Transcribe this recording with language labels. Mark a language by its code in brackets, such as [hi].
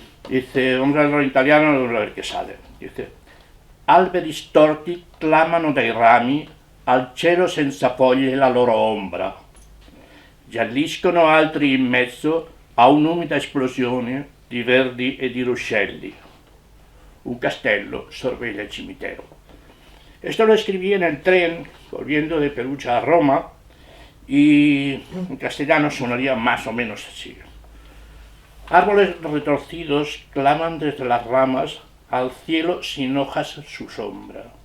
[es] Dice, vamos a verlo en italiano, vamos a ver qué sale. [it] Dice, alberi storti clamano dai rami al cielo senza foglie la loro ombra. Gialliscono altri in mezzo a un'umida esplosione di verdi e di ruscelli. Un castello sorveglia il cimitero. [es] Esto lo escribí en el tren, volviendo de Perugia a Roma, y en castellano sonaría más o menos así. Árboles retorcidos claman desde las ramas al cielo sin hojas su sombra.